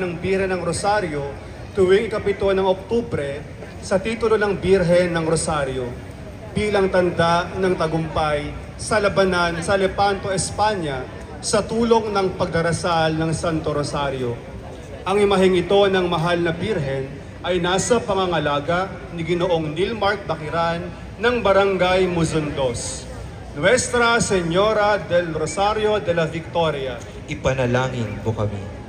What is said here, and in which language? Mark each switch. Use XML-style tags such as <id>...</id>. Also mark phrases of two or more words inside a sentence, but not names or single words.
<tl>ng Birhen ng Rosario tuwing ikapito ng Oktubre sa titulo ng Birhen ng Rosario bilang tanda ng tagumpay sa labanan sa Lepanto, Espanya sa tulong ng pagdarasal ng Santo Rosario. Ang imaheng ito ng mahal na Birhen ay nasa pangangalaga ni Ginoong Nilmark Bakiran ng Barangay Muzundos. Nuestra Señora del Rosario de la Victoria. Ipanalangin mo kami.</tl>